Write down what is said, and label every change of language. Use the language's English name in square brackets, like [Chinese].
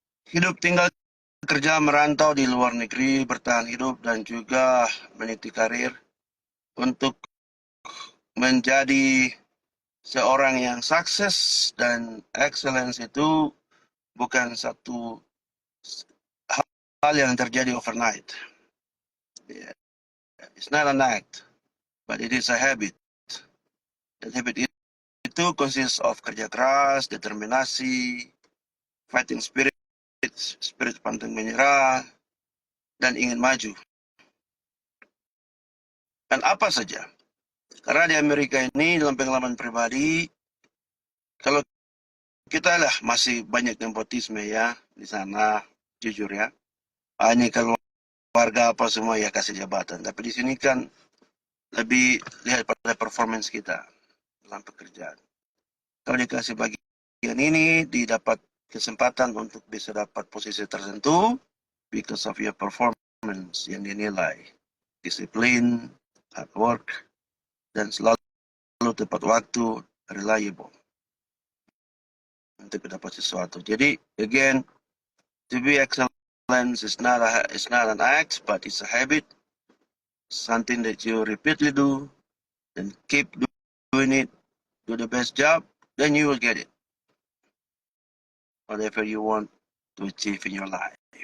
[Indonesian] Hidup tinggal kerja merantau di luar negeri, bertahan hidup dan juga meniti karir untuk menjadi seorang yang sukses dan excellence itu bukan satu hal yang terjadi overnight. [English] Yeah. It's not an act, but it is a habit. [Indonesian] Dan habit itu consists of kerja keras, determinasi, fighting spirit, spirit pantang menyerah, dan ingin maju. Dan apa saja. Karena di Amerika ini dalam pengalaman pribadi, kalau kita lah masih banyak nepotisme ya di sana, jujur ya. Hanya kalau warga apa semua ya kasih jabatan. Tapi di sini kan lebih lihat pada performance kita dalam pekerjaan. Kalau dikasih bagian ini, didapat kesempatan untuk bisa dapat posisi tertentu [English] because of your performance [Indonesian] yang dinilai. Disiplin, hard work, dan selalu tepat waktu, reliable untuk dapat sesuatu. [English] Jadi, again, to be excellence is not an act, but it's a habit, something that you repeatedly do, and keep doing it, do the best job, then you will get it. Whatever you want to achieve in your life.